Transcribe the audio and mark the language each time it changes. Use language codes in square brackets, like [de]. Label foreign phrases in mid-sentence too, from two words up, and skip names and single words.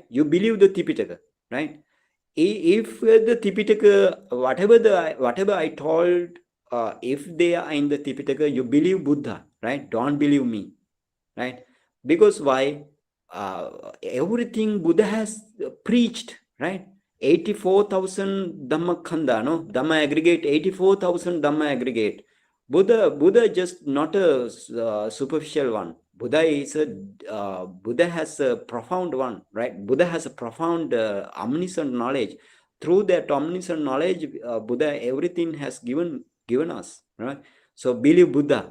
[en] You believe the Tipitaka, right? If the Tipitaka, whatever I told, if they are in the Tipitaka, you believe Buddha, right? Don't believe me, right? Because why? Everything Buddha has preached, right? 84,000 [pi] Dhamma Khanda, [en] no? Dhamma aggregate, 84,000 Dhamma aggregate. Buddha just not a superficial one. Buddha has a profound one, right? Buddha has a profound omniscient knowledge. Through that omniscient knowledge, Buddha everything has given us, right? So believe Buddha.